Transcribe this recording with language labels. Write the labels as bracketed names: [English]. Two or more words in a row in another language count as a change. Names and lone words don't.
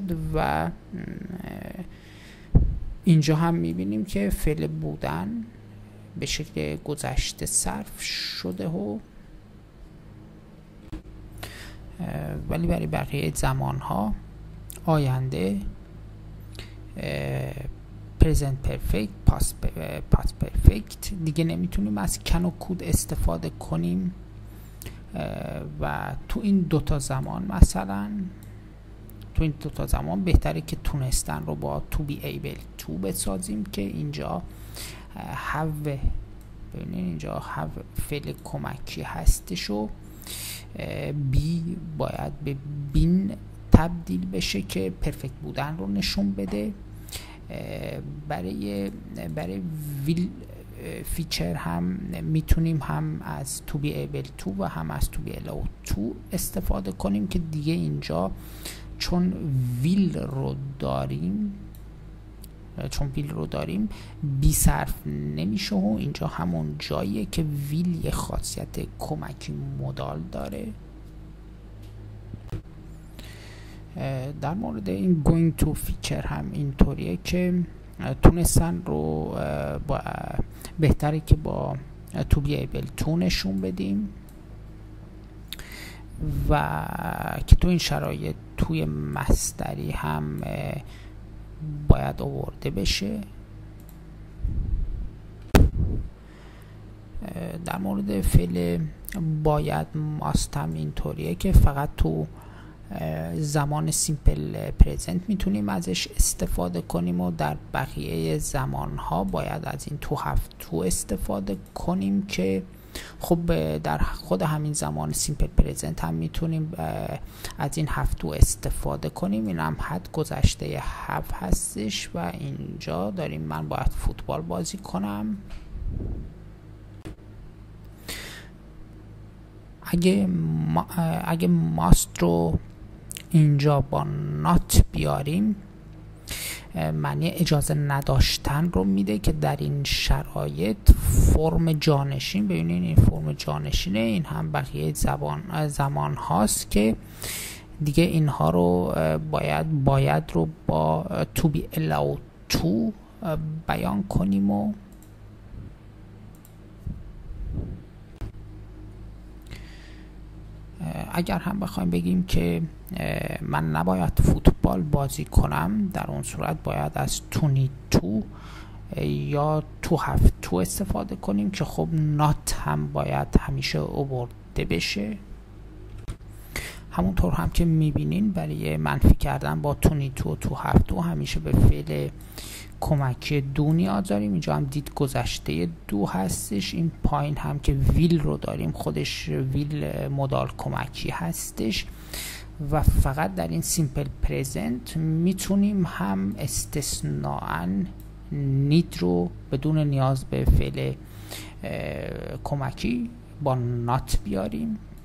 [Persian] و اینجا هم میبینیم که فعل بودن به شکل گذشته صرف شده ولی برای بقیه زمان ها آینده [English] present perfect past perfect [Persian] دیگه نمیتونیم از کن و کود استفاده کنیم. و تو این دوتا زمان مثلا بهتره که تونستن رو با [English] to be able to [Persian] بسازیم که اینجا have، ببینید اینجا have فعل کمکی هستش و بی باید به بین تبدیل بشه که پرفکت بودن رو نشون بده. برای [English] will future [Persian] هم میتونیم هم از [English] to be able to [Persian] و هم از [English] to be allowed to [Persian] استفاده کنیم که دیگه اینجا چون ویل رو داریم بی صرف نمیشه و اینجا همون جاییه که ویل یه خاصیت کمکی مدال داره. در مورد این [English] going to future [Persian] هم اینطوریه که تونستن رو بهتره که با [English] to be able to [Persian] نشون بدیم و که تو این شرایط توی مصدری هم باید آورده بشه. در مورد فعل باید ماست هم اینطوریه که فقط تو زمان [English] simple present [Persian] میتونیم ازش استفاده کنیم و در بقیه زمانها باید از این [English] to have to [Persian] استفاده کنیم که خب در خود همین زمان [English] simple present [Persian] هم میتونیم از این [English] have to [Persian] استفاده کنیم. این هم حد گذشته have هستش و اینجا داریم من باید فوتبال بازی کنم. اگه must رو اینجا با not بیاریم معنی اجازه نداشتن رو میده که در این شرایط فرم جانشین، ببینید این فرم جانشینه، این هم بقیه زمان هاست که دیگه اینها رو باید رو با [English] to be allowed to [Persian] بیان کنیم و اگر هم بخوایم بگیم که من نباید فوتبال بازی کنم، در اون صورت باید از [English] to need to [Persian] یا [English] to have to [Persian] استفاده کنیم که خب not هم باید همیشه آورده بشه. همونطور هم که میبینین برای منفی کردن با [English] to need to [Persian] و [English] to have to [Persian] همیشه به فعل کمکی دو نیاز داریم. اینجا هم دید گذشته دو هستش. این پایین هم که ویل رو داریم، خودش [English] will modal [Persian] کمکی هستش و فقط در این [English] simple present [Persian] میتونیم هم استثناءً نید رو بدون نیاز به فعل کمکی با نات بیاریم.